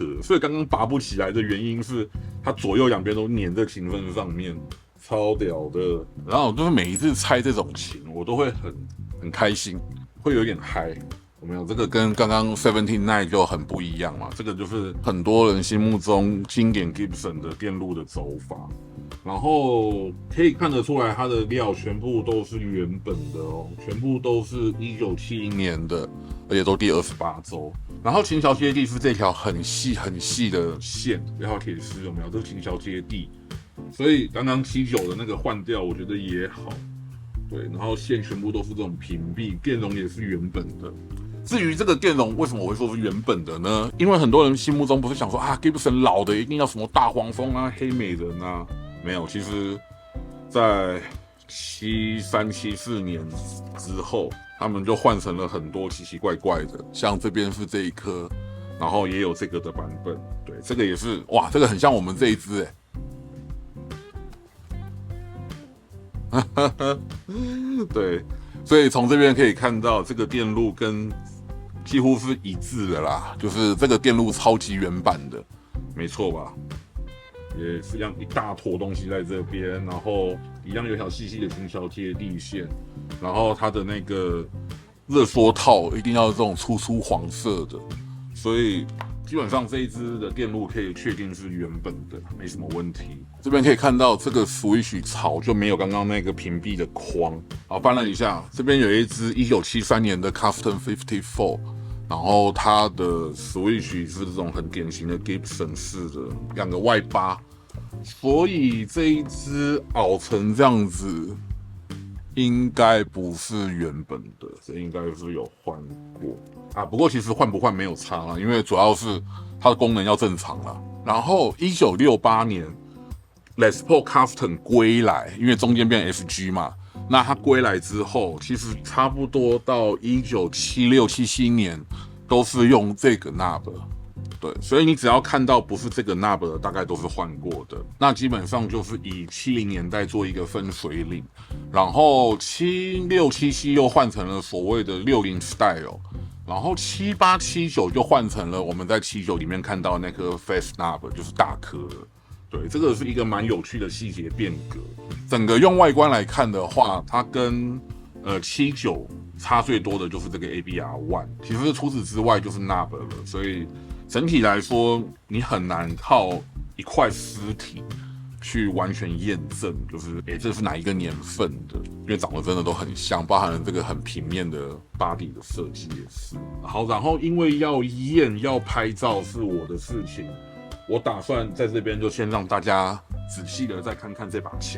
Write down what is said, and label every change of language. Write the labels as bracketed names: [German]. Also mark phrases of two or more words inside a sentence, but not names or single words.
[Chinese] 所以剛剛拔不起來的原因是它左右兩邊都粘在琴分上面，超屌的。然後就是每一次拆這種琴，我都會很開心，會有點嗨。有沒有？這個跟剛剛 79就很不一樣嘛，這個就是很多人心目中經典 Gibson 的電路的走法，然後可以看得出來它的料全部都是原本的哦，全部都是1970年的，而且都第28 週。然後琴橋接地是這條很細的線，這條鐵絲有沒有？這個琴橋接地，所以剛剛79的那個換掉，我覺得也好。對，然後線全部都是這種屏蔽，電容也是原本的。至於這個電容為什麼我會說是原本的呢？因為很多人心目中不是想說啊 ，Gibson 老的一定要什麼大黃蜂啊、黑美人啊，沒有。其實，在73、74年之後，他們就換成了很多奇奇怪怪的，像這邊是這一顆然後也有這個的版本。對，這個也是哇，這個很像我們這一支對，所以從這邊可以看到，這個電路跟幾乎是一致的啦，就是這個電路超級原版的，沒錯吧？也是一樣一大坨東西在這邊，然後一樣有條細細的行橋貼地線，然後它的那個熱縮套一定要這種粗黃色的，所以基本上這一支的電路可以確定是原本的，沒什麼問題。這邊可以看到這個 Switch 槽就沒有剛剛那個屏蔽的框。好，翻了一下，這邊有一支1973年的 Custom 54，然後它的 Switch 是這種很典型的 Gibson 式的兩個外八，所以這一支凹成這樣子，應該不是原本的，這應該是有換過啊。不過其實換不換沒有差啦，因為主要是它的功能要正常啦。然後1968年 Les Paul Custom 歸來，因為中間變 FG 嘛，那它歸來之後，其實差不多到1976、77年都是用這個 knob。对，所以你只要看到不是這個 knob 的，大概都是換過的。那基本上就是以70年代做一個分水嶺，然後76、77又換成了所謂的60 style， 然後78、79就換成了我們在79裡面看到那顆 [English] face knob， [Chinese] 就是大顆的。對，這個是一個蠻有趣的細節變革。整個用外觀來看的話，它跟79差最多的就是這個 ABR1， 其實除此之外就是 knob 了，所以整體來說，你很難靠一塊實體去完全驗證，就是這是哪一個年份的，因為長得真的都很像，包含了這個很平面的 body 的設計也是。好，然後因為要驗要拍照是我的事情，我打算在這邊就先讓大家仔細的再看看這把琴。